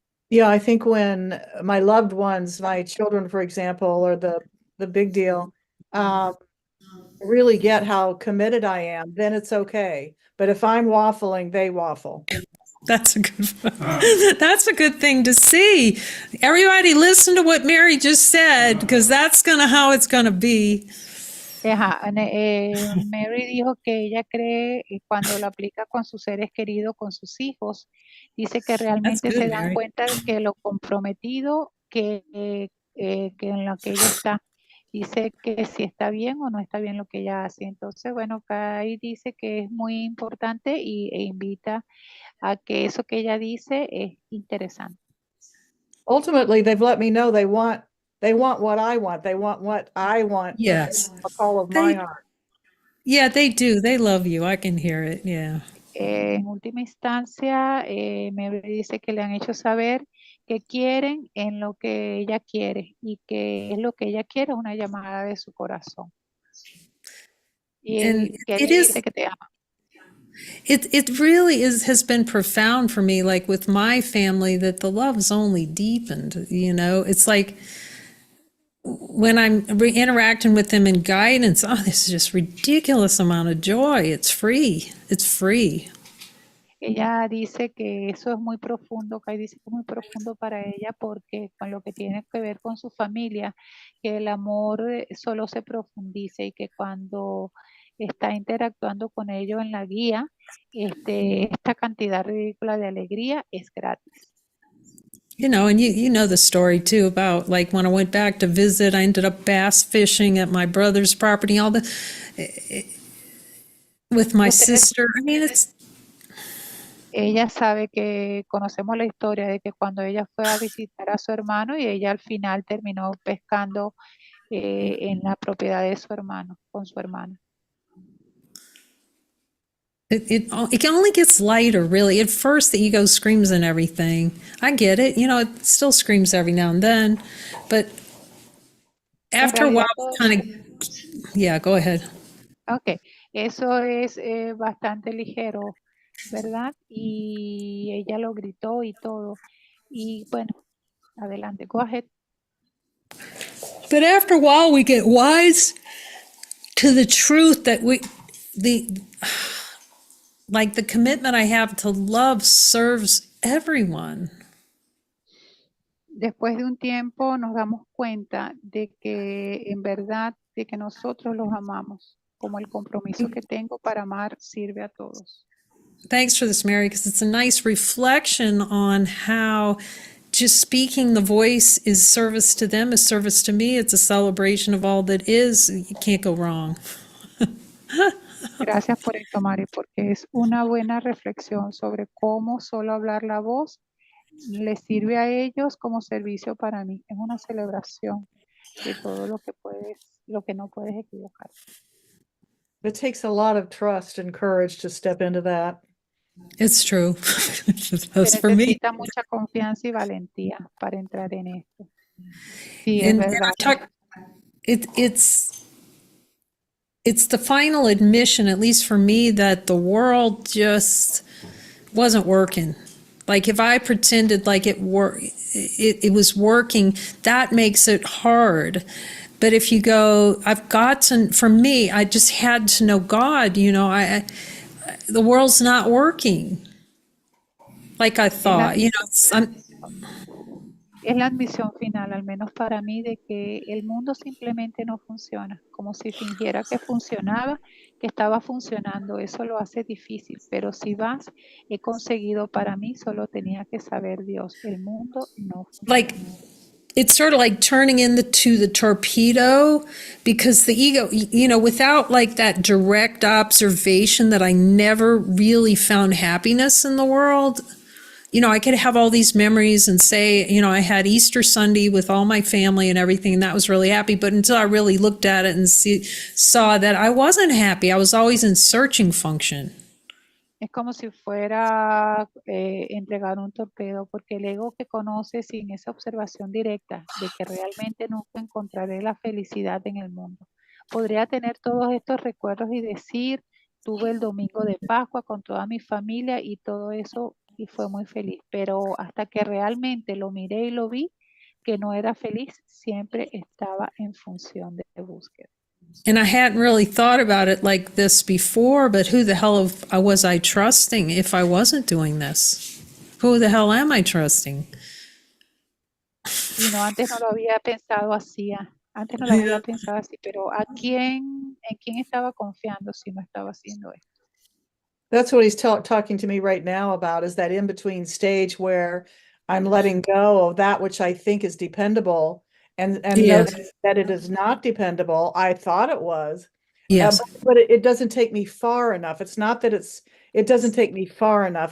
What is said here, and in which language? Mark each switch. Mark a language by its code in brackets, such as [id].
[en] Yeah, I think when my loved ones, my children, for example, are the big deal, really get how committed I am, then it's okay. But if I'm waffling, they waffle. That's a good thing to see. Everybody listen to what Mary just said, because that's how it's gonna be. [es] Mary dijo que ella cree, cuando lo aplica con sus seres queridos, con sus hijos, dice que realmente se dan cuenta de que lo comprometido que en lo que ella está, dice que si está bien o no está bien lo que ella hace. Entonces, bueno, Kai dice que es muy importante e invita a que eso que ella dice es interesante. [en] Ultimately, they've let me know they want what I want. They want what I want. Yes. A call of my heart. Yeah, they do. They love you. I can hear it. Yeah. [es] En última instancia, Mary dice que le han hecho saber que quieren en lo que ella quiere y que es lo que ella quiere, una llamada de su corazón. Y él dice que te ama. [en] It really has been profound for me, like with my family, that the love's only deepened. It's like when I'm interacting with them in guidance, this is just ridiculous amount of joy. It's free. It's free. [es] Ella dice que eso es muy profundo, Kai dice que es muy profundo para ella porque con lo que tiene que ver con su familia, que el amor solo se profundice y que cuando está interactuando con ellos en la guía, esta cantidad ridícula de alegría es gratis. [en] And you know the story too about, like, when I went back to visit, I ended up bass fishing at my brother's property, with my sister. I mean, [es] ella sabe que conocemos la historia de que cuando ella fue a visitar a su hermano y ella al final terminó pescando en la propiedad de su hermano, con su hermana. [en] It only gets lighter, really. At first, the ego screams and everything. I get it. It still screams every now and then. But after a while, yeah, go ahead. [es] Okay, eso es bastante ligero, ¿verdad? Y ella lo gritó y todo. Y bueno, adelante, [en] go ahead. But after a while, we get wise to the truth that like the commitment I have to love serves everyone. [es] Después de un tiempo nos damos cuenta de que en verdad, de que nosotros los amamos, como el compromiso que tengo para amar sirve a todos. [en] Thanks for this, Mary, because it's a nice reflection on how just speaking the voice is service to them, is service to me. It's a celebration of all that is. You can't go wrong. [es] Gracias por esto, Mari, porque es una buena reflexión sobre cómo solo hablar la voz les sirve a ellos como servicio para mí. Es una celebración de todo lo que no puedes equivocar. [en] It takes a lot of trust and courage to step into that. It's true. That's [es] Se [en] for me. [es] necesita mucha confianza y valentía para entrar en esto. Sí, es [en] And [es] verdad. [en] it's the final admission, at least for me, that the world just wasn't working. Like if I pretended like it was working, that makes it hard. But if you go, for me, I just had to know God, the world's not working like I thought, [es] Es la admisión final, al menos para mí, de que el mundo simplemente no funciona, como si fingiera que funcionaba, que estaba funcionando. Eso lo hace difícil, pero si vas, he conseguido para mí, solo tenía que saber Dios. El mundo no [en] like [es] funciona. [en] it's sort of like turning into the torpedo, because the ego, without like that direct observation that I never really found happiness in the world. I could have all these memories and say, I had Easter Sunday with all my family and everything, and that was really happy. But until I really looked at it and saw that I wasn't happy, I was always in searching function. [es] Es como si fuera entregar un torpedo, porque el ego que conoce sin esa observación directa de que realmente nunca encontraré la felicidad en el mundo, podría tener todos estos recuerdos y decir, tuve el domingo de Pascua con toda mi familia y todo eso y fue muy feliz, pero hasta que realmente lo miré y lo vi, que no era feliz, siempre estaba en función de búsqueda. [en] And I hadn't really thought about it like this before, but who the hell was I trusting if I wasn't doing this? Who the hell am I trusting? [es] Y no, antes no lo había pensado así, antes no lo había pensado así, pero en quién estaba confiando si no estaba haciendo esto? [en] That's what he's talking to me right now about, is that in-between stage where I'm letting go of that which I think is dependable and Yeah. notice that it is not dependable. I thought it was. Yes. But it doesn't take me far enough. It's not that it doesn't take me far enough.